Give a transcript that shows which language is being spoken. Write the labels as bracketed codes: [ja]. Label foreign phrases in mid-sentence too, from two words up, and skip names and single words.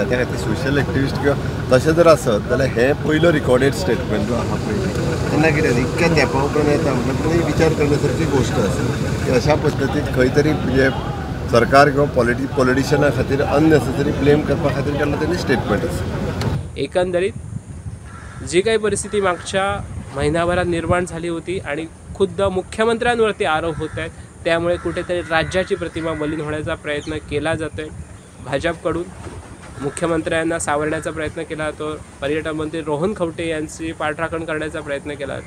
[kok] त्या खातीर [en] social activist [kok] किंवा तशें जर आसत जाल्यार हे पयलो [en] recorded statement [kok] जो आहा पळय तेन्ना कितें इतक्या तेंपा उपरांत येता म्हणल्यार विचार करण्यासारकी गोश्ट आसा की अशा पद्दतीन खंय तरी म्हणजे सरकार किंवा पॉलिटिशियना खातीर [en] unnecessary blame [kok] करपा खातीर केल्लो तेणी स्टेटमेंट आसा. [mr] एकंदरीत जी काही परिस्थिती मागच्या महिनाभरात निर्माण झाली होती आणि खुद्द मुख्यमंत्र्यांवरती आरोप होत आहेत, त्यामुळे कुठेतरी राज्याची प्रतिमा मलिन होण्याचा प्रयत्न केला जातोय. भाजपकडून मुख्यमंत्र्यांना सावरण्याचा प्रयत्न केला जातो, पर्यटन मंत्री रोहन खवटे यांची पाठराखण करण्याचा प्रयत्न केला जातोय.